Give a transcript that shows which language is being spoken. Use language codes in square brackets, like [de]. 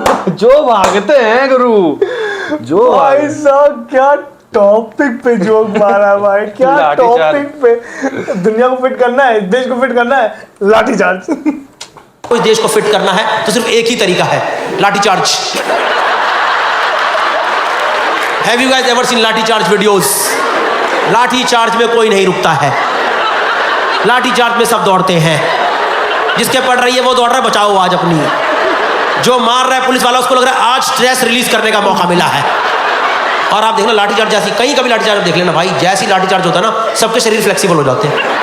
[hi] जो भागते हैं गुरु, जो भाई साहब क्या टॉपिक पे जोक मारा भाई, क्या टॉपिक पे। दुनिया को फिट करना है, देश को फिट करना है, लाठीचार्ज। इस देश को फिट करना है तो सिर्फ एक ही तरीका है, lathi charge. [en] Have you guys ever seen lathicharge videos? [hi] Lathi charge में कोई नहीं रुकता है, लाठीचार्ज में सब दौड़ते हैं। जिसके पड़ रही है वो दौड़ रहा है, बचाओ आज अपनी। जो मार रहा है पुलिस वाला, उसको लग रहा है आज स्ट्रेस रिलीज करने का मौका मिला है। और आप देखना लाठीचार्ज जैसी, कहीं कभी लाठीचार्ज देख लेना भाई, जैसी लाठीचार्ज होता है ना, सबके शरीर फ्लेक्सिबल हो जाते हैं।